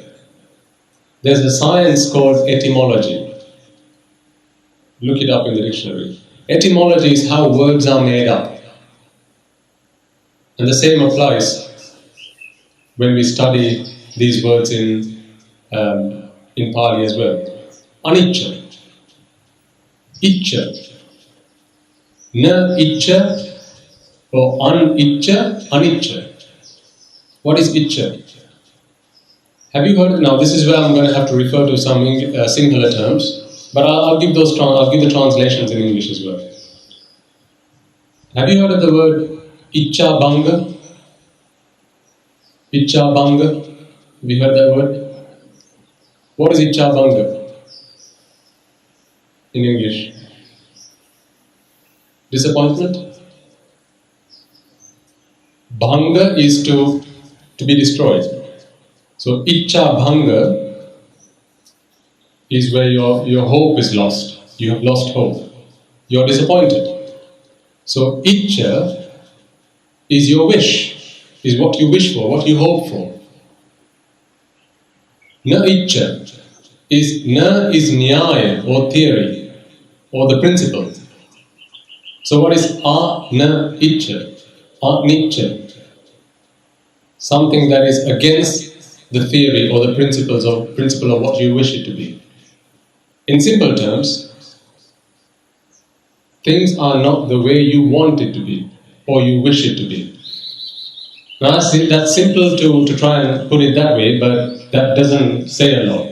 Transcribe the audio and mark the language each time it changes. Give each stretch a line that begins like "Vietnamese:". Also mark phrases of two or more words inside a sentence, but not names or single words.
English: There's a science called etymology. Look it up in the dictionary. Etymology is how words are made up. And the same applies when we study these words in Pali as well.
Pali: Anicca, icca, na icca or anicca, anicca.
English: What is icca? Have you heard? Now this is where I'm going to have to refer to some singular terms, but I'll give the translations in English as well. Have you heard of the word
Pali: icca bhanga? Icca bhanga.
English: Have you heard that word? What is
Pali: icca bhanga
English: in English? Disappointment? Bhanga is to be destroyed. So
Pali: icca bhanga
English: is where your hope is lost. You have lost hope. You are disappointed. So icca is your wish, is what you wish for, what you hope for.
Pali: Na icca
English: is nyaya or theory or the principle. So what is
Pali: na icca?
English: Anicca. Something that is against the theory or the principle of what you wish it to be. In simple terms, things are not the way you want it to be or you wish it to be. Now that's simple to try and put it that way, but that doesn't say a lot.